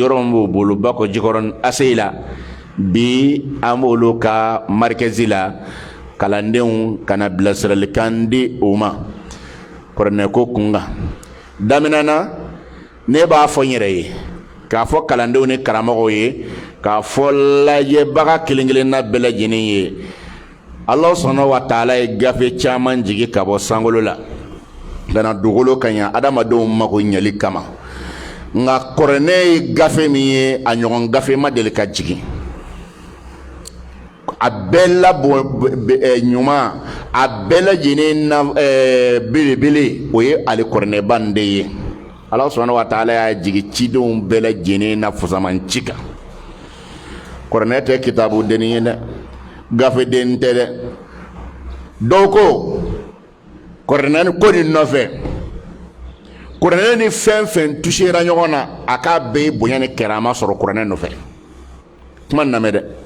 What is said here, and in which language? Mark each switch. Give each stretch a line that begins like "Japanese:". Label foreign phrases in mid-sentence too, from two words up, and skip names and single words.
Bambara: yɔrɔ min b'o bolo Bako Jikɔrɔni ACI la bi an b'olu ka markɛzi la kalandenw kana bilasiralikan di o ma kuranɛ ko kun kan daminɛ na ne b'a fɔ n yɛrɛ ye k'a fɔ kalandenw ni karamɔgɔw ye k'a fɔ lajɛbaga kelen kelenna bɛɛ lajɛlen ye
Arabic: الله سبحانه وتعالى
Bambara: ye gafe caman jigi ka bɔ sankolo la kana dugukolo ka ɲa adamadenw mako ɲɛli kama nka kuranɛ ye gafe min ye a ɲɔgɔn gafe ma deli ka jigin a bɛɛ labɔ ɲuman a bɛɛ lajɛlen na belebele o ye ale kuranɛba nin de ye
Arabic: الله سبحانه وتعالى
Bambara: y'a jigin cidenw bɛɛ lajɛlen na fusamanci kan kuranɛ tɛ kitabu denni ye dɛ gafe den tɛ dɛ dɔw ko kuranɛ ko nin nɔfɛ kuranɛ ni fɛn fɛn touchera ɲɔgɔn na a k'a bɛɛ bonya ni kɛrama sɔrɔ kuranɛ nɔfɛ kuma nin lamɛn dɛ